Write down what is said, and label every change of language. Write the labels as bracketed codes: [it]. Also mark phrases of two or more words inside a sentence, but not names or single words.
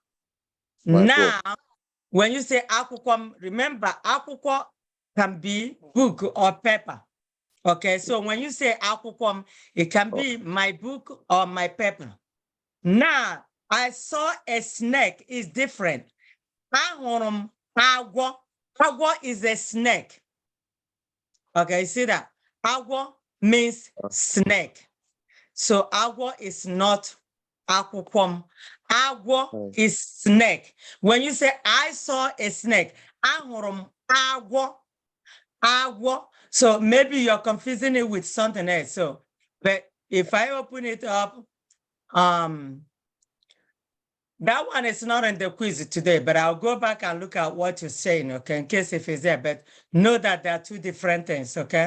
[en] Now, when you say akwụkwọ, remember akwụkwọ can be book or paper. Okay, so when you say akwụkwọ, it can be my book or my paper. Now, I saw a snake is different. [ig] Ahụrụ m agwọ. [en] Agwọ is a snake. Okay, see that? Agwọ means snake. So agwọ is not akwụkwọ. Agwọ is snake. When you say I saw a snake, [ig] ahụrụ m agwọ. Agwọ. [en] So maybe you're confusing it with something else. So, but if I open it up, that one is not in the quiz today, but I'll go back and look at what you're saying, okay, in case if it's there, but know that there are two different things, okay?